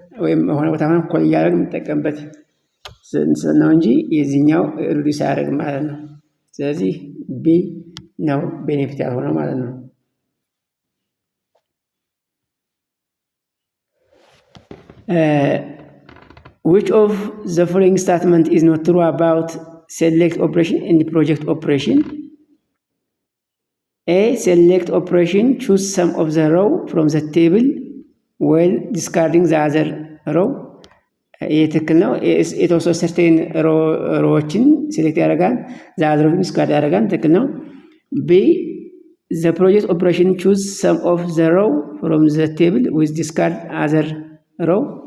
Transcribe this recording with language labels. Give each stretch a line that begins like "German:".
Amharic: ወይም የሆነ ቦታ ሆነ ኮል እያደረግን የምንጠቀምበት ነው እንጂ የዚህኛው ሪዲዩስ አያደርግም ማለት ነው። ስለዚህ ቢ ነው ቤኔፊት ያልሆነው ማለት ነው።
English: which of the following statement is not true about select operation and project operation? A. Select operation choose some of the row from the table while discarding the other row.
Amharic: ይህ ትክክል ነው። የተወሰኑ ሰርቴን ሮዎችን ሴሌክት ያደርጋል፣
English: the other row
Amharic: ዲስካርድ ያደርጋል። ትክክል ነው። B.
English: The project operation choose some of the row from the table with discard other row.